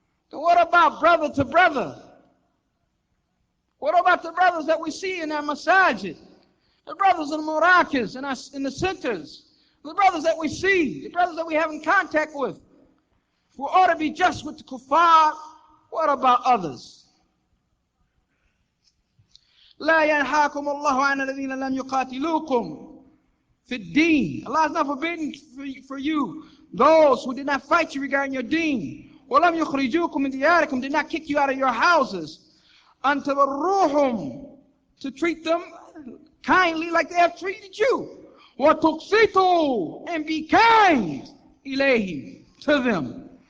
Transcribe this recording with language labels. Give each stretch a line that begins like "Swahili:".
English: Then what about brother to brother? What about the brothers that we see in our masajid? The brothers in the murakas, in the centers. The brothers that we see, the brothers that we have in contact with. We ought to be just with the kuffar. What about others?
Arabic: لا ينهاكم الله عن الذين لم يقاتلوكم في الدين.
English: Allah is not forbidding for you those who did not fight you regarding your deen.
Arabic: وَلَمْ يُخْرِجُوكُمْ مِنْ دِيَارِكُمْ,
English: did not kick you out of your houses.
Arabic: أَن تَبَرُّوهُمْ,
English: to treat them kindly like they have treated you.
Arabic: وَتُقْسِطُوا,
English: and be kind
Arabic: إِلَيْهِمْ,
English: to them.